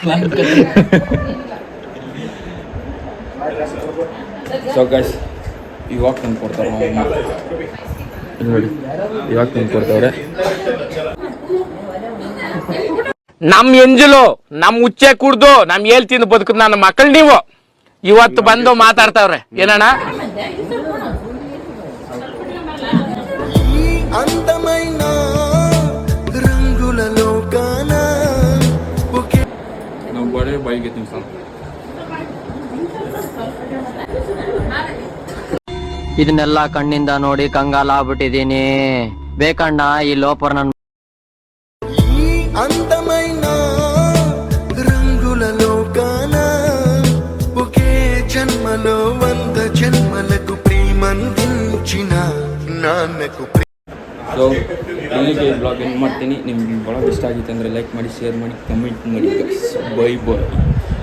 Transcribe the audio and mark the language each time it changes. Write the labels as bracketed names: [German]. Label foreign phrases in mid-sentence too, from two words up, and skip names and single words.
[English] so guys, [Kannada] ಇವಾಗ ತಂದು ಕೊಡ್ತಾರೆ ನೋಡಿ, ಇವಾಗ ತಂದು ಕೊಡ್ತವ್ರೆ. ನಮ್ ಎಂಜಲು ನಮ್ ಉಚ್ಚೆ ಕುಡ್ದು ನಮ್ ಏಲ್ ತಿಂದು ಬದುಕುದು ನನ್ನ ಮಕ್ಕಳು ನೀವು ಇವತ್ತು ಬಂದು ಮಾತಾಡ್ತಾವ್ರೆ. ಏನಣ್ಣ [Telugu] అందమైన రంగుల లోకాన [Kannada] ನಾವು ಬರೇ ಬಾಯಿಗೆ ತಿನ್ಸೋಣ. ಇದನ್ನೆಲ್ಲ ಕಣ್ಣಿಂದ ನೋಡಿ ಕಂಗಾಲಾಗ್ಬಿಟ್ಟಿದೀನಿ. ಬೇಕಣ್ಣ ಈ ಲೋಪರ್ ನನ್ [Telugu] ఈ అందమైన రంగుల లోకాన ఒకే జన్మలో 100 జన్మలకు ప్రేమందించిన నాన్నకు. [Kannada] ಸೊ ಇಲ್ಲಿಗೆ [English] blog end [Kannada] ಮಾಡ್ತೀನಿ. ನಿಮ್ಗೆ ಭಾಳ ಇಷ್ಟ ಆಗಿತ್ತು ಅಂದರೆ ಲೈಕ್ ಮಾಡಿ, ಶೇರ್ ಮಾಡಿ, ಕಮೆಂಟ್ ಮಾಡಿ. [English] bye bye.